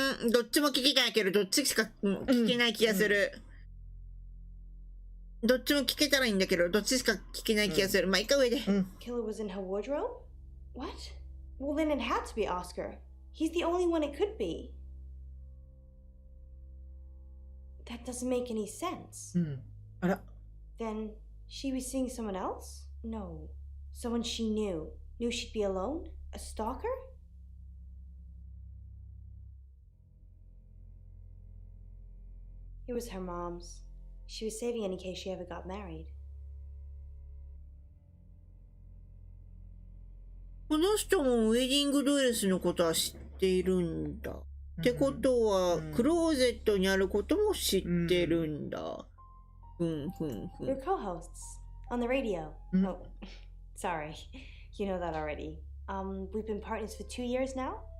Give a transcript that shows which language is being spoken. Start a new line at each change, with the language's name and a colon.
Japanese: どっちも聞きたいけど、どっちしか聞けない気がする。どっちも聞けたらいいんだけど、どっちしか聞けない気がする。まあ、いいか上で。
English: Killer was in her wardrobe? What? Well, then it had to be Oscar. He's the only one it could be. That doesn't make any sense. Then she was seeing someone else? No. Someone she knew. Knew she'd be alone? A stalker? It was her mom's. She was saving it in case she ever got married.
Japanese: この人もウェディングドレスのことは知っているんだ。ってことは、クローゼットにあることも知ってるんだ。
English: We're co-hosts on the radio. Oh, sorry. You know that already. We've been partners for 2 years now.